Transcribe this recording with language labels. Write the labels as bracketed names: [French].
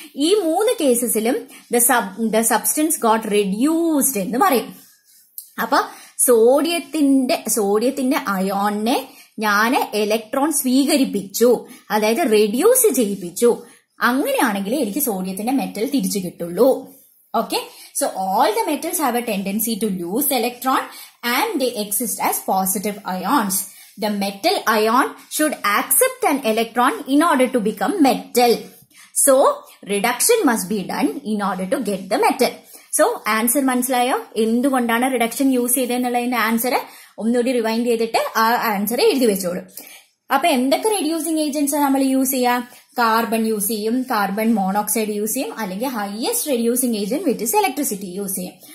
[Malayalam] ഈ 3 കേസസിലും [English] the substance got reduced [Malayalam] എന്ന് പറയും. അപ്പൊ സോഡിയത്തിന്റെ അയോണിനെ ഞാൻ ഇലക്ട്രോൺ സ്വീകരിപ്പിച്ചു, അതായത് റെഡ്യൂസ് ചെയ്യിപ്പിച്ചു. അങ്ങനെയാണെങ്കിൽ എനിക്ക് സോഡിയത്തിന്റെ മെറ്റൽ തിരിച്ചു കിട്ടുള്ളൂ. [English] Okay, so all the metals have a tendency to lose the electron and they exist as positive ions. The metal ion should accept an electron in order to become metal. So reduction must be done in order to get the metal. [Malayalam] So answer മനസ്സിലായോ? എന്തുകൊണ്ടാണ് reduction use ചെയ്തതെന്നുള്ളതിന്റെ answer ഒന്നുകൂടി rewind ചെയ്തിട്ട് ആ answer എഴുതി വെച്ചോളൂ. അപ്പൊ എന്തൊക്കെ reducing agents നമ്മൾ യൂസ് ചെയ്യാം? കാർബൺ യൂസ് ചെയ്യും, കാർബൺ മോണോക്സൈഡ് യൂസ് ചെയ്യും, അല്ലെങ്കിൽ [English] highest reducing agent which is electricity [Malayalam] use ചെയ്യും.